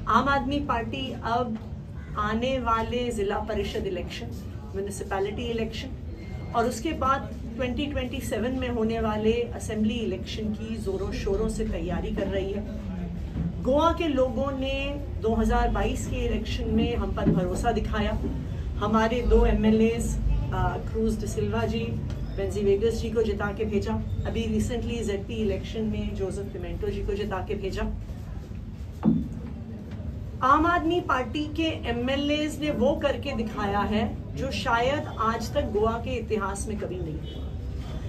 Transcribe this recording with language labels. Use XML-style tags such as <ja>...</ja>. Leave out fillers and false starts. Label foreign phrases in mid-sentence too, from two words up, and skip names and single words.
<hi>आम आदमी पार्टी अब आने वाले ज़िला परिषद इलेक्शन,</hi> <en>municipality election</en> <hi>और उसके बाद 2027 में होने वाले</hi> <en>assembly election</en> <hi>की ज़ोरों शोरों से तैयारी कर रही है। गोवा के लोगों ने 2022 के इलेक्शन में हम पर भरोसा दिखाया। हमारे दो MLAs क्रूज डिसिल्वा जी, वेन्सी वेगस जी को जिता के भेजा। अभी रिसेंटली ZP इलेक्शन में जोसेफ पिमेंटो जी को जिता के भेजा। आम आदमी पार्टी के MLAs ने वो करके दिखाया है जो शायद आज तक गोवा के इतिहास में कभी नहीं हुआ।</hi>